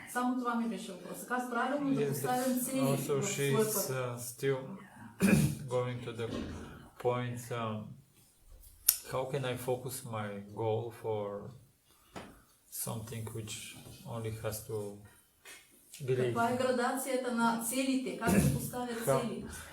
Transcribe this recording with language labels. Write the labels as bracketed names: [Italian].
[Bulgarian] Само това ми беше въпрос. Как правилно да поставям цели в [English] Also [Bulgarian] свой път. [English] she's still going to the point, how can I focus my goal for something which only has to believe? [Bulgarian] Каква е градацията на целите? Как се поставят цели?